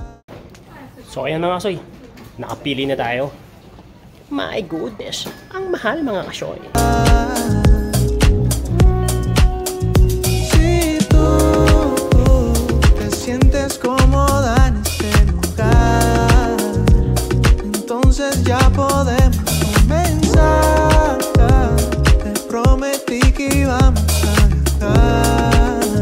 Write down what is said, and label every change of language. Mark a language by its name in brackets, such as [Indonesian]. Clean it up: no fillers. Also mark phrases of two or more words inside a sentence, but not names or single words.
[Filipino] So ayan mga kasoy, nakapili na tayo. [English] My goodness, [Filipino] ang mahal mga kasoy. [Spanish] Si tú te sientes cómoda en este lugar, entonces ya podemos comenzar. Te prometí que íbamos a viajar.